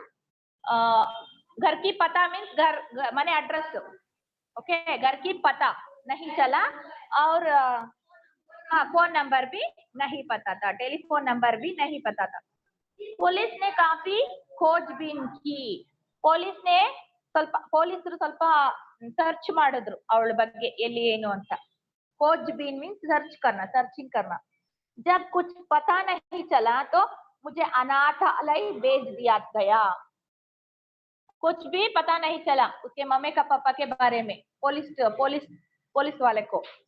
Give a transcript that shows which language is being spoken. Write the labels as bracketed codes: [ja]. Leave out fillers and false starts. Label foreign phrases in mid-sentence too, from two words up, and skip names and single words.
[hi] घर की पता मीन्स घर माने एड्रेस, ओके, घर की पता नहीं चला. और हाँ, फोन नंबर भी नहीं पता था, टेलीफोन नंबर भी नहीं पता था. पुलिस ने काफी खोजबीन की. [kn] ಪೊಲೀಸರು ಸ್ವಲ್ಪ ಸರ್ಚ್ ಮಾಡಿದ್ರು ಅವಳ ಬಗ್ಗೆ, ಎಲ್ಲಿ ಏನು ಅಂತ. [hi] खोजबीन मीन्स सर्चिंग करना. जब कुछ पता नहीं चला तो मुझे अनाथालय भेज दिया गया. कुछ भी पता नहीं चला उसके मम्मी का पापा के बारे में, पुलिस वाले को.